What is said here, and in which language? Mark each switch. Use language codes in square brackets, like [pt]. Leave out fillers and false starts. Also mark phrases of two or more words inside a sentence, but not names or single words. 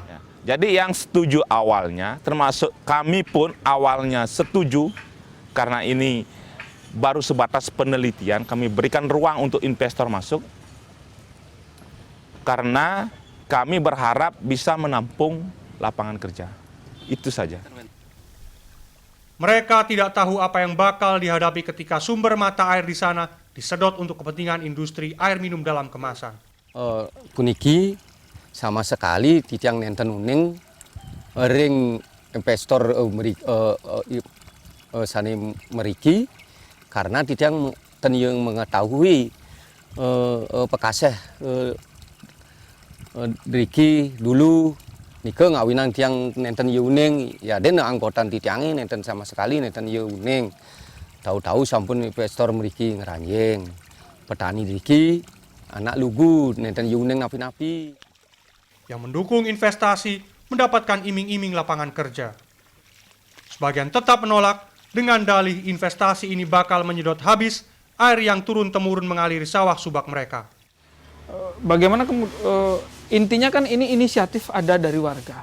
[id] Jadi yang setuju awalnya, termasuk kami pun awalnya setuju, karena ini baru sebatas penelitian, kami berikan ruang untuk investor masuk, karena kami berharap bisa menampung lapangan kerja. Itu saja. Mereka tidak tahu apa yang bakal dihadapi ketika sumber mata air di sana disedot untuk kepentingan industri air minum dalam kemasan. [ban] Puniki [id] sama sekali [ban] titiang nenten uning ring investor sani meriki, [id] karena titiang yang mengetahui pekaseh [ban] Riki dulu nika ngawinan tiang nenten yuning ya den anggotan titiangi nenten [id] sama sekali [ban] nenten yuning, tahu-tahu sampun investor meriki ngeranjing petani Riki anak lugu nenten yuning napi-napi. [id] Yang mendukung investasi mendapatkan iming-iming lapangan kerja. Sebagian tetap menolak dengan dalih investasi ini bakal menyedot habis air yang turun-temurun mengaliri sawah subak mereka. Bagaimana intinya kan ini inisiatif ada dari warga.